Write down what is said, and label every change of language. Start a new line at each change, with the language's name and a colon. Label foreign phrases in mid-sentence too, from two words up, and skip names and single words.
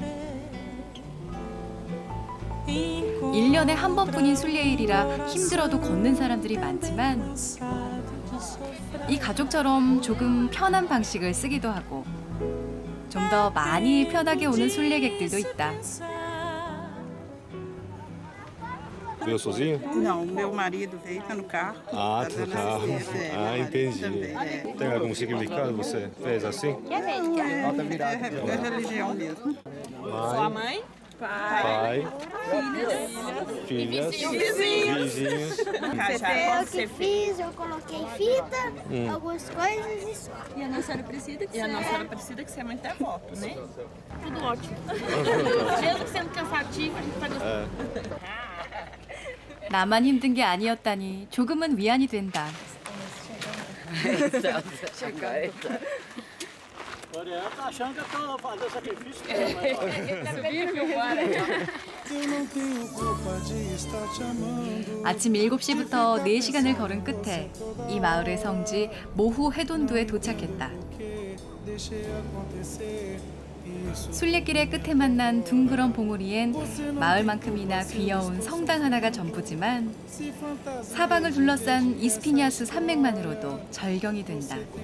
Korean: 1년에 한 번뿐인 순례일이라 힘들어도 걷는 사람들이 많지만 이 가족처럼 조금 편한 방식을 쓰기도 하고 좀 더 많이 편하게 오는 순례객들도 있다.
Portuguese: Veio sozinho? Não, meu marido veio, tá no carro. Ah, tá no carro. Ah, entendi. Também, é. Tem algum significado você fez assim? Alta virada. É religião mesmo. Sua mãe? Pai, filhas, vizinhos. Eu que fiz, eu coloquei fita, algumas coisas e só. E a Nossa Senhora Aparecida? E a Nossa Senhora Aparecida que você é muito devoto, né? Tudo ótimo. Mesmo sendo cansativo, a gente vai gostar.
Korean: 나만 힘든 게 아니었다니 조금은 위안이 된다.
Portuguese: Olha, tá achando que eu tô fazendo sacrifício?
Korean: 아침 7시부터 4시간을 걸은 끝에 이 마을의 성지 모후 해돈두에 도착했다. 순례길의 끝에 만난 둥그런 봉우리엔 마을만큼이나 귀여운 성당 하나가 전부지만 사방을 둘러싼 이스피니아스 산맥만으로도 절경이 된다.